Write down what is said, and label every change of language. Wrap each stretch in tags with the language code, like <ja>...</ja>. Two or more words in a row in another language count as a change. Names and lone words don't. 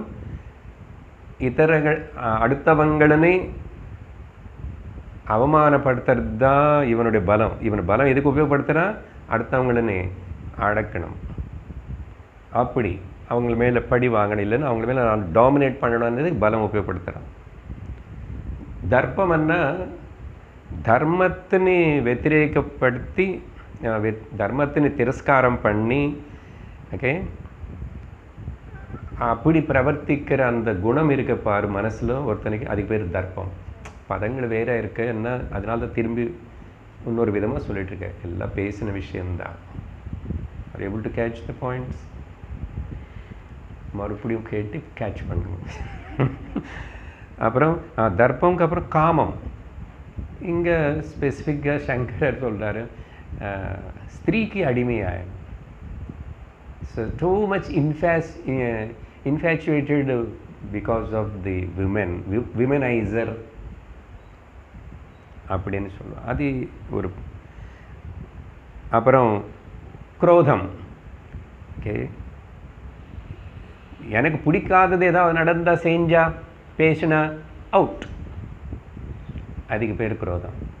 <ta>இதரங்கள் அடுத்தவங்களனே அவமானப்படுத்துறது தான் இவனுடைய பலம். இவன் பலம் எதுக்கு உபயோகப்படுத்துகிறா? அடுத்தவங்களனே அடக்கணும், அப்படி அவங்கள மேலே படி வாங்கணும், இல்லைன்னு அவங்கள மேலே நான் டாமினேட் பண்ணணும்னது பலம் உபயோகப்படுத்துகிறான். தர்ப்பம்னா ధర్మத்திని వ్యతిరేకப்படுத்தி ధర్మத்திని திரஸ்காரம் பண்ணி, ஓகே, அப்படி பிரவர்த்திக்கிற அந்த குணம் இருக்க பாரு மனசில் ஒருத்தனுக்கு, அதுக்கு பேர் தர்ப்பம். பதங்கள் வேற இருக்கு என்ன, அதனால தான் திரும்பி இன்னொரு விதமாக சொல்லிட்டு இருக்கேன். எல்லாம் பேசின விஷயம்தான்.</ta> <en>Are able to catch the points?</en> <ta>மறுபடியும் கேட்டு கேட்ச் பண்ணுங்க. அப்புறம் தர்ப்பம்க்கு அப்புறம் காமம். இங்கே ஸ்பெசிஃபிக்காக சங்கரர் சொல்கிறாரு, ஸ்திரீக்கு அடிமையாயிடும்.</ta> <en>so too much infatuated because of the womanizer</en> <ta>அப்படின்னு சொல்லுவோம். அது ஒரு. அப்புறம் குரோதம். ஓகே, எனக்கு பிடிக்காதது ஏதாவது நடந்தா, செஞ்சா, பேசினா அவுட், அதுக்கு பேர் குரோதம்.</ta>